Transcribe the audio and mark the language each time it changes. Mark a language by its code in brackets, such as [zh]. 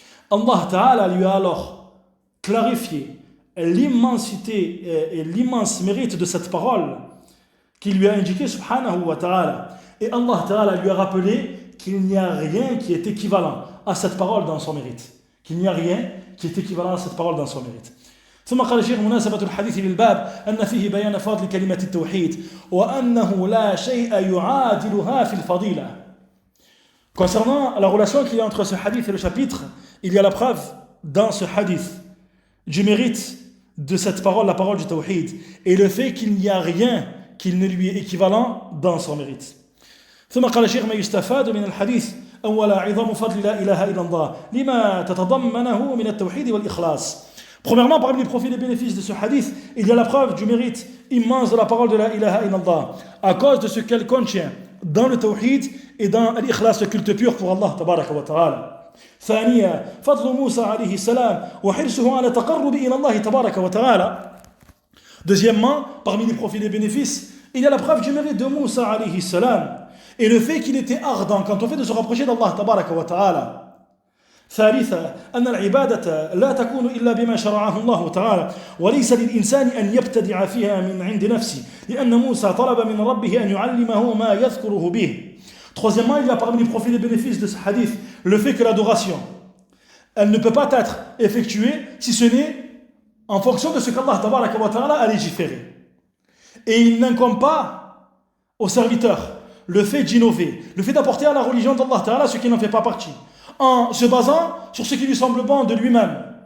[fr] Allah ta'ala lui a alors clarifié l'immensité et l'immense mérite de cette parole qu'il lui a indiqué subhanahu wa ta'ala, et Allah ta'ala lui a rappelé qu'il n'y a rien qui est équivalent à cette parole dans son mérite, qu'il n'y a rien qui est équivalent à cette parole dans son mérite. [ar] ثم قال الشيخ مناسبة الحديث للباب أن فيه بيان فضل كلمة التوحيد وأنه لا شيء يعادلها في الفضيلة. [fr] Concernant la relation qu'il y a entre ce hadith et le chapitre, il y a la preuve dans ce hadith du mérite de cette parole, la parole du tawhid, et le fait qu'il n'y a rien qui ne lui est équivalent dans son mérite. [ar] ثم قال الشيخ ما يستفاد من الحديث أولا عظم فضل لا إله إلا الله لما تتضمنه من التوحيد والإخلاص. [fr] Premièrement, parmi les profits et les bénéfices de ce hadith, il y a la preuve du mérite immense de la parole de la ilaha illallah, à cause de ce qu'elle contient dans le tawhid et dans l'ikhlas, le culte pur pour Allah tabaraka wa ta'ala. [ar] ثانيا فضل موسى عليه السلام وحرصه على تقرب إلى الله تبارك وتعالى. [fr] Deuxièmement, parmi les profits et les bénéfices, il y a la preuve du mérite de Moussa alayhi salam et le fait qu'il était ardent quand on fait de se rapprocher d'Allah tabaraka wa ta'ala. [ar] ثالثا أن العبادة لا تكون إلا بما شرعه الله تعالى وليس للإنسان أن يبتدع فيها من عند نفسه لأن موسى طلب من ربه أن يعلمه ما يذكره به. [fr] Troisièmement, il y a parmi les profits et les bénéfices de ce hadith le fait que l'adoration, elle ne peut pas être effectuée si ce n'est en fonction de ce qu'Allah tabaraka wa ta'ala a légiféré. Et il n'incombe pas au serviteur le fait d'innover, le fait d'apporter à la religion d'Allah ta'ala ce qui n'en fait pas partie, en se basant sur ce qui lui semble bon de lui-même.